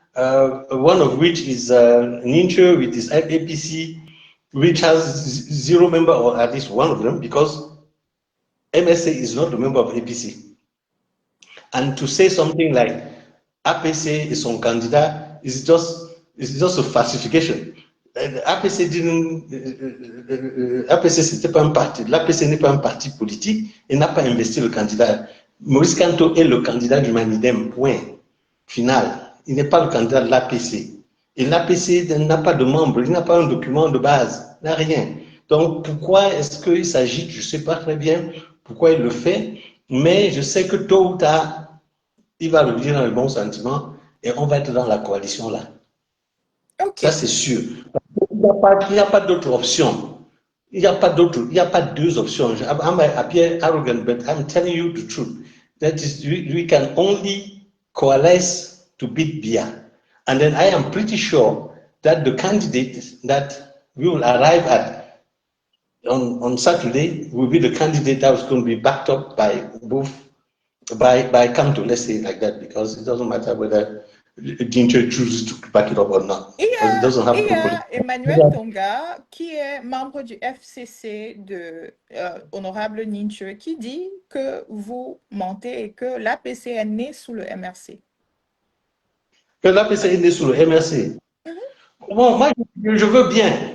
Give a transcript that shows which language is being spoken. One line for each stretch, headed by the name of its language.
English: One of which is Nincho with his APC, which has zero member, or at least one of them, because MSA is not a member of APC. And to say something like APC is
French: son candidat
English: is just a falsification. APC didn't.
French: APC c'était pas un parti. L'APC n'est pas un parti politique et n'a pas investi le candidat. Maurice Kamto est le candidat du Manidem. Point. Final. Il n'est pas le candidat de l'APC. Et l'APC n'a pas de membre, il n'a pas un document de base, il n'a rien. Donc pourquoi est-ce qu'il s'agit, je ne sais pas très bien pourquoi il le fait, mais je sais que tôt ou tard, il va revenir dans le bon sentiment et on va être dans la coalition là. Ok. Ça, c'est sûr. Il n'y a pas d'autre option. Il n'y a pas deux options.
English: I might appear arrogant, but I'm telling you the truth. That is, we can only coalesce to beat Bia. And then I am pretty sure that the candidate that we will arrive at on Saturday will be the candidate that is going to be backed up by by Kamto, let's say it like that, because it doesn't matter whether Ginter chooses to back it up or not, because it doesn't have properly.
French: Emmanuel Tonga, qui est membre du FCC de Honorable Ninche, qui dit que vous mentez et que l'APC est né sous le MRC. Que l'APC est né sous le MRC. Bon, moi, je veux bien.